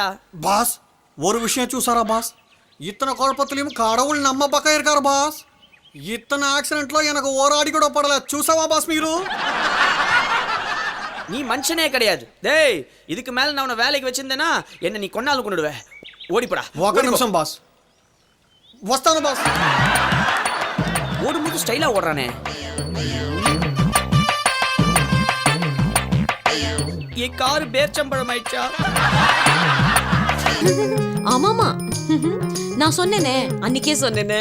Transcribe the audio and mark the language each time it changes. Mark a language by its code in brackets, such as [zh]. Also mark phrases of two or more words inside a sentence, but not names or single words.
[ta] பாஸ் ஒரு விஷயம் చూసారా பாஸ்? இத்தனை குழப்பத்திலையும் கடவுள் நம்ம பக்கம் இருக்காரு பாஸ். இத்தனை ஆக்சிடென்ட்ல எனக்கு ஒரு அடி கூட படல. [te] చూసావా பாஸ் మీరు? [ta] நீ மனுஷனே கிடையாது. டேய், இதுக்கு மேல நான் உன்னை வேலைக்கு வச்சிருந்தேனா என்ன நீ கொன்னாலும் கொண்டுடுவேன். ஓடிப்படா. [te] ఒక నిమిషం బాస్. వస్తాను బాస్. [ta] ஓடும்போது ஸ்டைலா ஓடுறானே. என் கார் பேர்ச்சம்பழம் ஆயிடுச்சா? ஆமாமா, நான் சொன்னேனே, அன்னைக்கே சொன்னேனே.